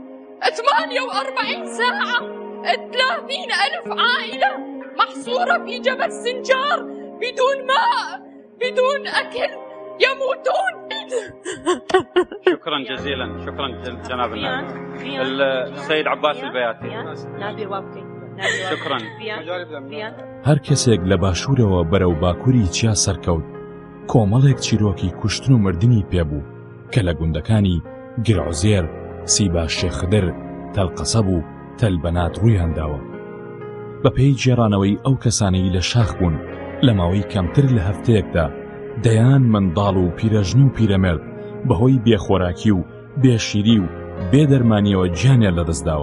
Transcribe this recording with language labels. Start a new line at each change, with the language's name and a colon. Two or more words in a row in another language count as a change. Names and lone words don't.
Arabic: 48 ساعة 30,000 عائلة محصورة في جبل سنجار بدون ماء بدون أكل يموتون. شكرا جزيلا، شكرا جناب النائب السيد عباس البياتي. شكرا.
Central Kurdish: هەر کەسێک لە باشوورەوە بەرەو باکووری چیا سەرکەوت کۆمەڵێک چیرۆکی کوشتن و مردنی پێبوو کە لە گوندەکانی گرعوزێر، سیبا شێخدر، تەلقەسەب و تەلبەنات ڕوویان داوە. بە پێی جێڕانەوەی ئەو کەسانەی لە شاخ بوون لە ماوەی کەمتر لە هەفتەیەکدا دەیان منداڵ و پیرەژن و پیرەمێرد بەهۆی بێخۆراکی و بێشیری و بێدەرمانیەوە گیانیان لەدەستداوە.